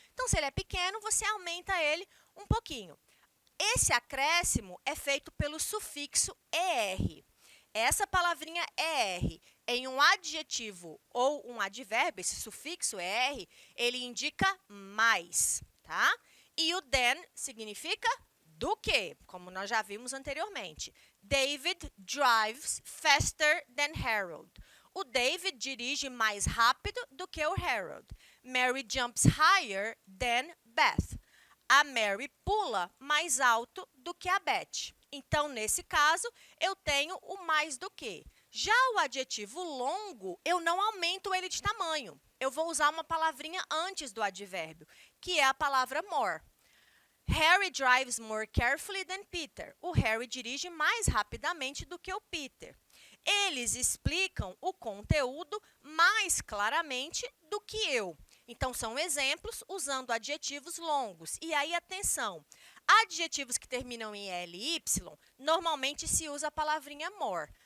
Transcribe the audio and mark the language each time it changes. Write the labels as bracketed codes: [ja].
[pt] Então, se ele é pequeno, você aumenta ele um pouquinho. Esse acréscimo é feito pelo sufixo ER. Essa palavrinha ER, em um adjetivo ou um advérbio, esse sufixo ER, ele indica mais, tá? E o than significa do que, como nós já vimos anteriormente. [en] David drives faster than Harold. [pt] O David dirige mais rápido do que o Harold. [en] Mary jumps higher than Beth. [pt] A Mary pula mais alto do que a Beth. Então, nesse caso, eu tenho o mais do que. Já o adjetivo longo, eu não aumento ele de tamanho. Eu vou usar uma palavrinha antes do advérbio, que é a palavra more. [en] Harry drives more carefully than Peter. [pt] O Harry dirige mais rapidamente do que o Peter. Eles explicam o conteúdo mais claramente do que eu. Então, são exemplos usando adjetivos longos. E aí, atenção, adjetivos que terminam em ly, normalmente se usa a palavrinha more.